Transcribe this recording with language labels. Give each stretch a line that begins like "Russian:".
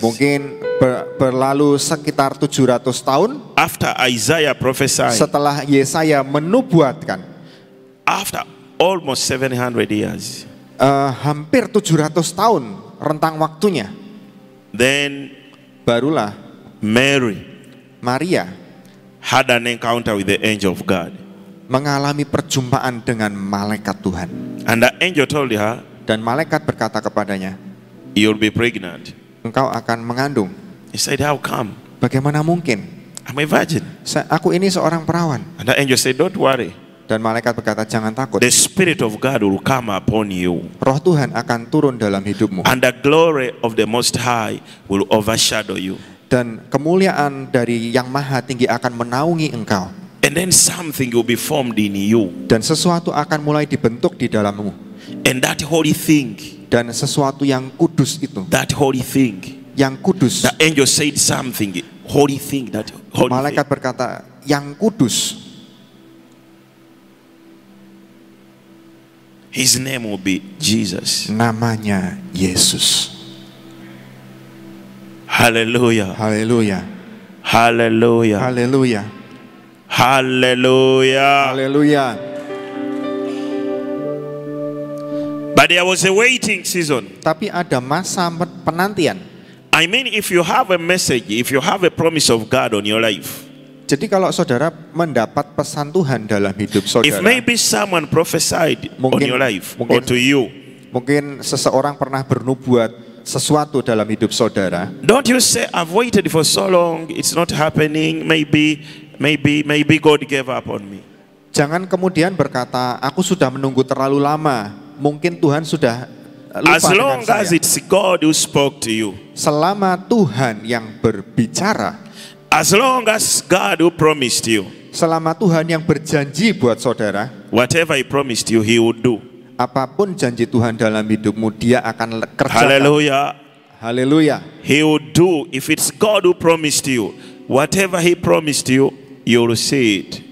Indonesian: Mungkin berlalu sekitar 700 tahun
English: After Isaiah prophesied,
Indonesian: setelah Yesaya menubuatkan.
English: after almost 700 years,
Indonesian: Hampir 700 tahun rentang waktunya.
English: then
Indonesian: Barulah
English: Mary
Indonesian: Maria
English: had an encounter with the angel of God.
Indonesian: mengalami perjumpaan dengan malaikat Tuhan.
English: And the angel told her,
Indonesian: Dan malaikat berkata kepadanya,
English: you'll be pregnant.
Indonesian: engkau akan mengandung.
English: He said, how come?
Indonesian: Bagaimana mungkin?
English: I'm a virgin.
Indonesian: Aku ini seorang perawan.
English: And the angel said, don't worry.
Indonesian: Dan malaikat berkata, jangan takut.
English: The Spirit of God will come upon you.
Indonesian: Roh Tuhan akan turun dalam hidupmu.
English: And the glory of the Most High will overshadow you.
Indonesian: Dan kemuliaan dari Yang Maha Tinggi akan menaungi engkau.
English: And then something will be formed in you.
Indonesian: Dan sesuatu akan mulai dibentuk di dalammu.
English: And that holy thing
Indonesian: Dan sesuatu yang kudus itu,
English: that holy thing.
Indonesian: yang kudus.
English: The angel said something, holy thing, that holy
Indonesian: Malaikat
English: thing.
Indonesian: berkata, yang kudus.
English: His name will be Jesus.
Indonesian: Namanya Yesus.
English: Hallelujah.
Indonesian: Haleluya.
English: Hallelujah.
Indonesian: Haleluya.
English: Hallelujah.
Indonesian: Haleluya.
English: But there was a waiting season.
Indonesian: Tapi ada masa penantian.
English: I mean, if you have a message, if you have a promise of God on your life,
Indonesian: Jadi kalau saudara mendapat pesan Tuhan dalam hidup
English: if
Indonesian: saudara,
English: maybe someone prophesied on
Indonesian: Mungkin-
English: your life or
Indonesian: mungkin-
English: to you,
Indonesian: mungkin seseorang pernah bernubuat sesuatu dalam hidup saudara,
English: don't you say, I've waited for so long, it's not happening, maybe God gave up on me.
Indonesian: jangan kemudian berkata, aku sudah menunggu terlalu lama, mungkin Tuhan sudah lupa
English: As long
Indonesian: dengan
English: as
Indonesian: saya.
English: it's God who spoke to you,
Indonesian: Selama Tuhan yang berbicara,
English: as long as God who promised you,
Indonesian: selama Tuhan yang berjanji buat saudara,
English: whatever He promised you, He would do.
Indonesian: apapun janji Tuhan dalam hidupmu, Dia akan kerjakan.
English: Hallelujah.
Indonesian: Haleluya.
English: He would do. If it's God who promised you, whatever He promised you, you will see it.